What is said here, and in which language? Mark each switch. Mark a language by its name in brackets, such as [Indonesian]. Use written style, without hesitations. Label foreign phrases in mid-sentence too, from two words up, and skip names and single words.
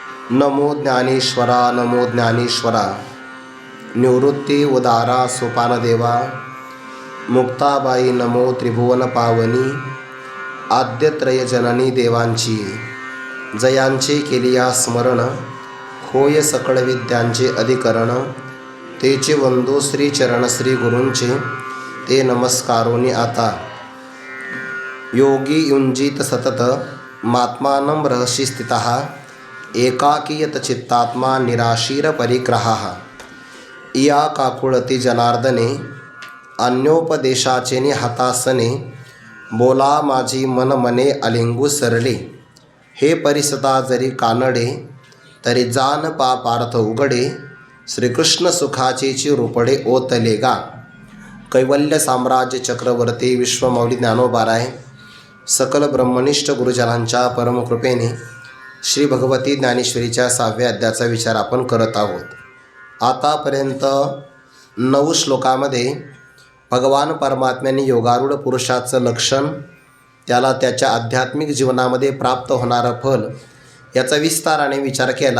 [Marathi] नमो ज्ञानेश्वरा नमो ज्ञानेश्वरा। निवृत्ती उदारा सोपानदेवा। मुक्ताबाई नमो त्रिभुवन पावनी। आद्यत्रय जननी देवांची जयांचे केलिया स्मरण। होय सकळ विद्यांचे अधिकरण। तेचे वंदो श्री चरण श्री गुरूंचे ते नमस्कारोनी आता। [Sanskrit] योगी युंजित सतत मात्मानं रहसि स्थितः। एकाकीयत चित्तात्मा निराशीर परिग्रहाः। [Marathi] इया काकुळती जनार्दने अन्योपदेशाचे हातासने। बोला माझी मन मने अलिंगू सरले। हे परिसता जरी कानडे तरी जान पापार्थ उघडे। श्रीकृष्ण सुखाचेची रूपडे ओतले गा। कैवल्य साम्राज्य चक्रवर्ती विश्वमौली ज्ञानोबाराय सकल ब्रह्मनिष्ठ गुरुजनांच्या परमकृपेने श्री भगवती ज्ञानेश्वरीच्या 6व्या अध्यायाचा विचार आपण करत आहोत। आतापर्यंत 9 श्लोकामध्ये भगवान परमात्म्याने योगारूढ पुरुषाचं लक्षण, त्याला त्याच्या आध्यात्मिक जीवनामध्ये प्राप्त होणारं फल याचा विस्ताराने विचार केला।